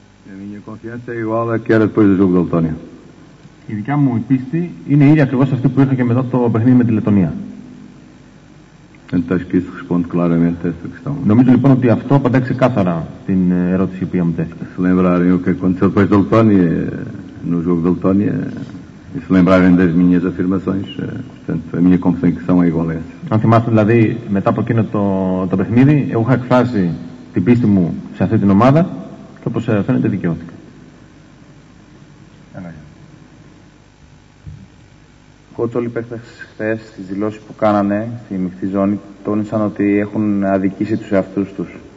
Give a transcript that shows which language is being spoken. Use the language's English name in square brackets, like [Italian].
[Portuguese] A minha confiança é igual a que era depois do jogo da Letónia. [Greek] Η δικιά μου πίστη είναι η ίδια ακριβώς αυτή που είχα και μετά το παιχνίδι με τη Λετωνία. [Portuguese] Acho que isso responde claramente a essa questão. [Greek] Νομίζω λοιπόν ότι αυτό απαντάει ξεκάθαρα την ερώτηση που μου τέθηκε. [Portuguese] Se lembrarem o que aconteceu depois da Letónia, no jogo da Letónia, e se lembrarem das minhas afirmações, portanto, a minha convicção é igual a essa. [Greek] Αν θυμάστε δηλαδή μετά από εκείνο το παιχνίδι, εγώ είχα εκφράσει την πίστη μου σε αυτή την ομάδα και όπως φαίνεται δικαιώθηκα. Κότς, όλοι οι παίκτες χθες στις δηλώσεις που κάνανε στη μειχτή ζώνη τόνισαν ότι έχουν αδικήσει τους εαυτούς τους.